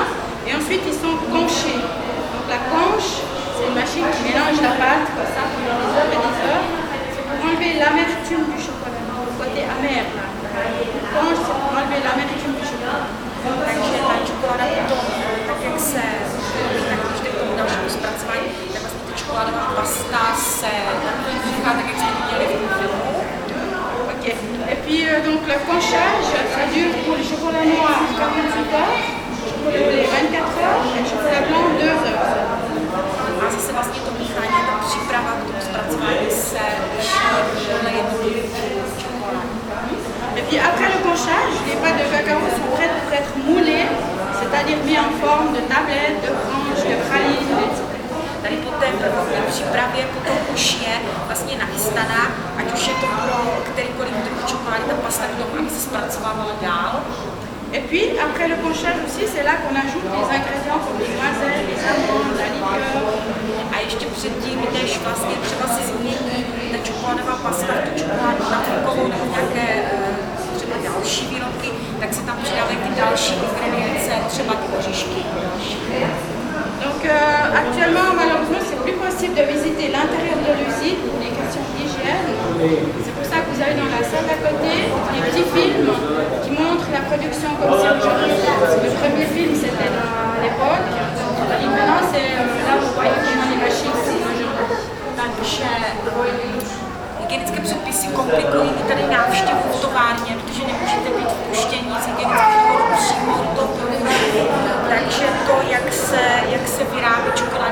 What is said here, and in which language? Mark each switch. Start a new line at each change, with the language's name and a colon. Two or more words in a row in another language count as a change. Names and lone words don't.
French: Et ensuite ils sont conchés. Donc la conche, c'est une machine qui mélange la pâte comme ça pendant des heures et des heures. C'est pour enlever l'amertume du chocolat, le côté amer. Là. La conche, c'est pour enlever l'amertume du chocolat.
Czech: Takže ta čokoláda potom, tak jak se tak když jde k tomu dalšímu zpracování, tak vlastně ta čokoládová pasta se míchá tak, jak jsme viděli v tom filmu. Okay.
French: Et puis donc le conchage, ça dure pour le chocolat noir 48 heures, le chocolat au lait 24 heures et le chocolat blanc 2 heures.
Czech: A zase vlastně to míchání, ta příprava k tomu zpracování se liší podle jednotlivých čokolád.
French: Et puis après le conchage, les pâtes de cacao sont prêtes pour être moulées, c'est-à-dire mises en forme de tablettes, de branches, de pralines, etc.
Czech: Tady po té přípravě potom už je vlastně nachystaná, ať už je to pro kterýkoliv druh čokolády, ta pasta k tomu, aby se zpracovávala dál.
French: Et puis après le conchage aussi, c'est là qu'on ajoute les ingrédients comme les noisettes, les amandes, la liqueur.
Czech: A ještě předtím, než vlastně třeba si změní ta čokoládová pasta, tu čokoládu na frukovou nebo nějaké třeba další výrobky, tak se tam přidávají ty další ingredience, třeba ty oříšky.
French: Donc actuellement, malheureusement, c'est plus possible de visiter l'intérieur de l'usine pour les questions d'hygiène. C'est pour ça que vous avez dans la salle à côté des petits films qui montrent la production comme c'est aujourd'hui. Le premier film, c'était à l'époque. Et maintenant, c'est là où vous voyez comment les machines sont aujourd'hui.
Czech: Takže hygienické předpisy komplikují i tady návštěvu v továrně, protože nemůžete být vpuštění z hygienických důvodů přímo do toho. Takže to, jak se vyrábí